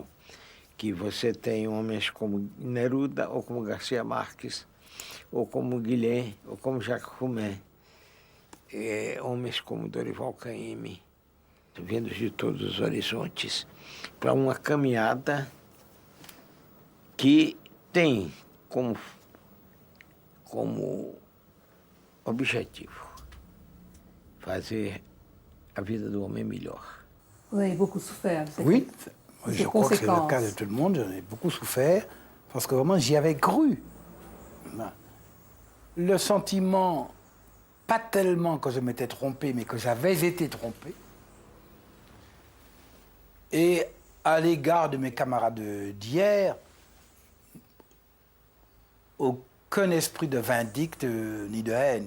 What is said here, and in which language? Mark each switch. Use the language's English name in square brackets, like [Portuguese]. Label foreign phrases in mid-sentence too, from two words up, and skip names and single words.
[Portuguese] que você tem homens como Neruda, ou como Garcia Marques, ou como Guilhem, ou como Jacques Roumain, homens como Dorival Caymmi, vindos de todos os horizontes, para uma caminhada que tem como objetivo fazer a vida do homem melhor. [French] Vous avez beaucoup souffert. Oui, je crois que c'est le cas de tout le monde. J'en ai beaucoup souffert parce que vraiment j'y avais cru. Le sentiment, pas tellement que je m'étais trompé, mais que j'avais été trompé. Et à l'égard de mes camarades d'hier, aucun esprit de vindicte ni de haine.